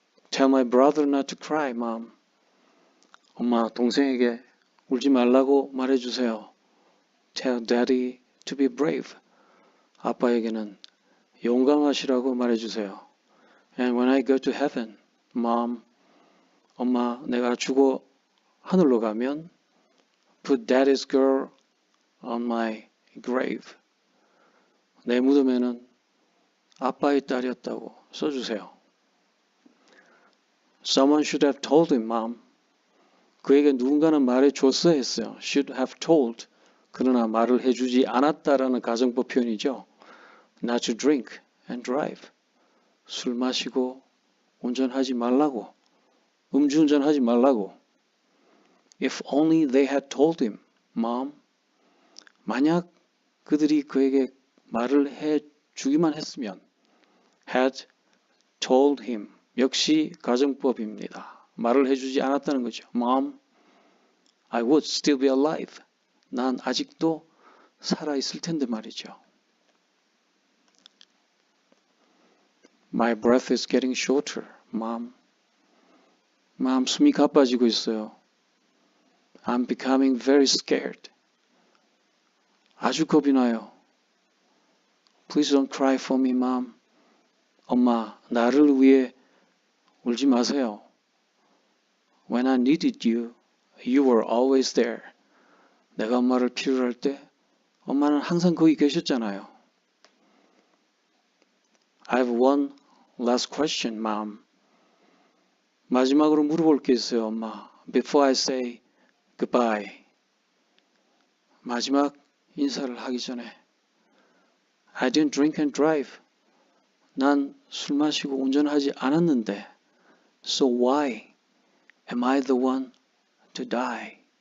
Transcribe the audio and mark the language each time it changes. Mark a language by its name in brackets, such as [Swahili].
[English] Tell my brother not to cry, mom. [Korean] 엄마, 동생에게 울지 말라고 말해주세요. [English] Tell daddy to be brave. [Korean] 아빠에게는 용감하시라고 말해주세요. [English] And when I go to heaven, mom, [Korean] 엄마, 내가 죽어 하늘로 가면 [English] put daddy's girl on my grave. [Korean] 내 무덤에는 아빠의 딸이었다고 써주세요. [English] Someone should have told him, mom. [Korean] 그에게 누군가는 말해줬어야 했어요. [English] Should have told. [Korean] 그러나 말을 해주지 않았다라는 가정법 표현이죠. [English] Not to drink and drive. [Korean] 술 마시고 운전하지 말라고. 음주운전하지 말라고. [English] If only they had told him, mom. [Korean] 만약 그들이 그에게 말을 해주기만 했으면 [English] had told him. [Korean] 역시 가정법입니다. 말을 해주지 않았다는 거죠. [English] Mom, I would still be alive. [Korean] 난 아직도 살아있을 텐데 말이죠. [English] My breath is getting shorter, Mom. [Korean] Mom, 숨이 가빠지고 있어요. [English] I'm becoming very scared. [Korean] 아주 겁이 나요. [English] Please don't cry for me, Mom. [Korean] 엄마, 나를 위해 울지 마세요. [English] When I needed you, you were always there. [Korean] 내가 엄마를 필요로 할 때 엄마는 항상 거기 계셨잖아요. [English] I have one last question, Mom. [Korean] 마지막으로 물어볼 게 있어요, 엄마. [English] Before I say goodbye. [Korean] 마지막 인사를 하기 전에. [English] I didn't drink and drive. [Korean] 난 술 마시고 운전하지 않았는데. [English] So why am I the one to die?